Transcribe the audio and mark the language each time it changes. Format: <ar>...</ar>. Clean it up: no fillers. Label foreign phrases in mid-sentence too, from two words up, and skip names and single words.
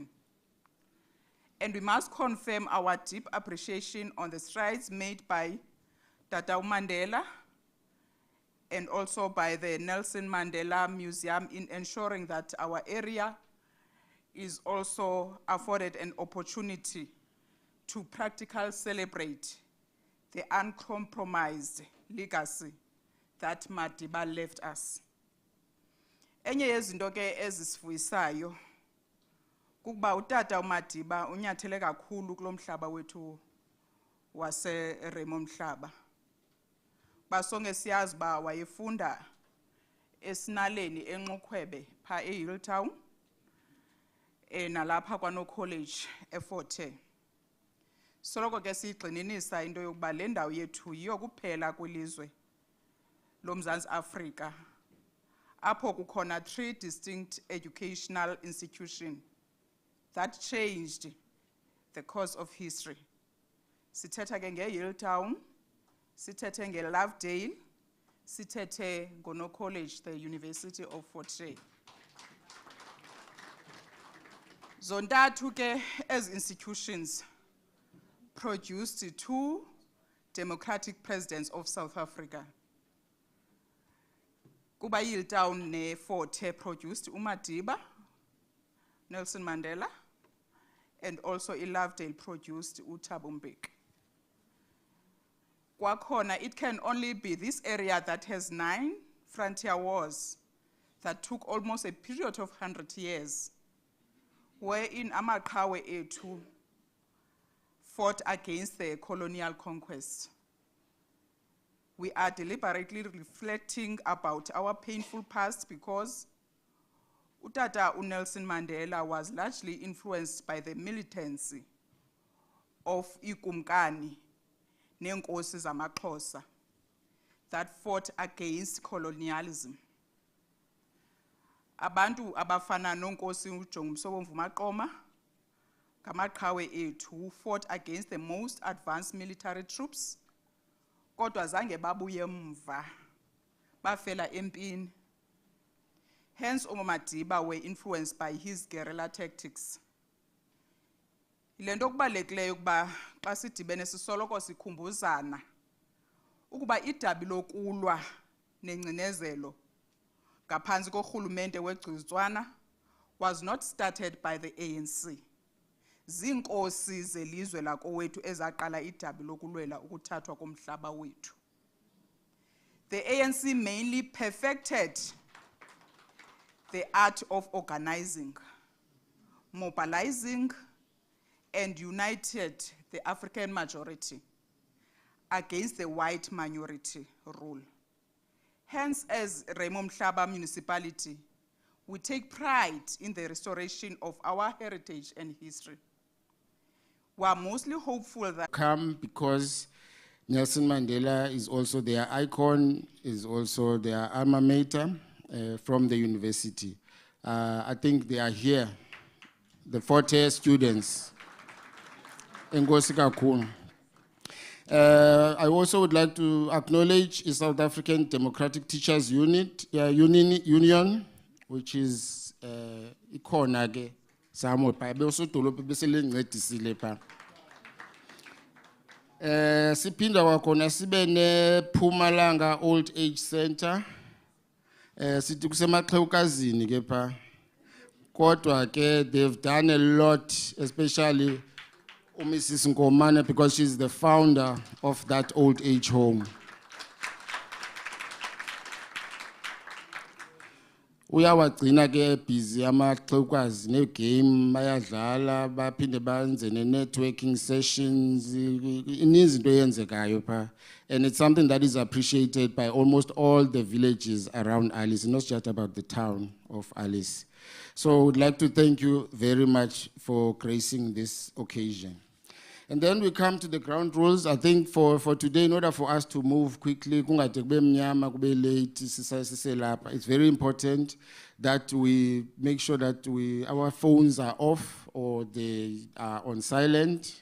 <en>And we must confirm our deep appreciation on the strides made by Tata Mandela and also by the Nelson Mandela Museum in ensuring that our area is also afforded an opportunity to practically celebrate the uncompromised legacy that Madiba left us.</en> <xh>Enye yezinto ke ezisifuyisayo kukuba utata uMadiba unyathele kakhulu kulomhlaba wethu wase Raymond Mhlaba. Basonge siyazi ba wayefunda esinaleni enxukhwebe pha eHilltown nalapha kwano college eFort Hare. Soloko ke siyigxininisa into yokuba le ndawo yethu yiyo kuphela kwilizwe loMzantsi Afrika apho kukhona</xh> <en>3 distinct educational institutions that changed the course of history.</en> <xh>Sithetha ke ngeHilltown, sithethe ngeLovedale, sithethe ngono college, the University of Fort Hare. Zontathu ke</xh> <en>as institutions produced 2 democratic presidents of South Africa.</en> <xh>Kuba Hilltown ne Fort Hare produced uMadiba, Nelson Mandela,</xh> <en>and also Lovedale produced uThabo Mbeki.</en> <xh>Kwakhona,</xh> <en>it can only be this area that has 9 frontier wars that took almost a period of 100 years, wherein</en> <xh>amaqhawe ethu</xh> <en>fought against the colonial conquest. We are deliberately reflecting about our painful past because Utata Nelson Mandela was largely influenced by the militancy of</en> <xh>ikumkani nenkosi zamaXhosa</xh> <en>that fought against colonialism.</en> <xh>Abantu abafana nonkosi uJongumsobomvu Maqoma ngamaqhawe ethu</xh> <en>who fought against the most advanced military troops,</en> <xh>kodwa zange babuye emva, bafela empini.</xh> <en>Hence, Madiba were influenced by his guerrilla tactics.</en> <xh>Ilento kubalulekileyo ukuba xa sidibene sisoloko sikhumbuzana ukuba idabi lokulwa nengcinezelo ngaphansi korhulumente wegcizwana</xh> <en>was not started by the ANC.</en> <xh>Ziinkosi zelizwe lakowethu ezaqala idabi lokulwela ukuthathwa komhlaba wethu.</xh> <en>The ANC mainly perfected the art of organizing, mobilizing, and united the African majority against the white minority rule. Hence, as Raymond Mhlaba municipality, we take pride in the restoration of our heritage and history. We are mostly hopeful that Come because Nelson Mandela is also their icon, is also their alma mater from the university. I think they are here, the Fort Hare students.</en> <xh>Enkosi kakhulu.</xh> <en>I also would like to acknowledge the South African Democratic Teachers Union, which is</en> <xh>ikhona ke</xh> <en>somewhere</en> <xh>pha besodolophu beselencedisile pha. Sipinda wakona sibe ne Pumalanga Old Age Center. Sithi kusemaxhewukazini ke pha. Kodwa ke</xh> <en>they've done a lot, especially Mrs. Ngomane, because she's the founder of that old age home.</en> <xh>Uyawagcina ke busy amaxhewukazi ne-game bayadlala baphinde benze ne-</xh> <en>networking sessions,</en> <xh>ininzi into eyenzekayo pha.</xh> <en>And it's something that is appreciated by almost all the villages around Alice, not just about the town of Alice. So I would like to thank you very much for gracing this occasion. And then we come to the ground rules. I think for today, in order for us to move quickly, it's very important that we make sure that our phones are off or they are on silent.</en>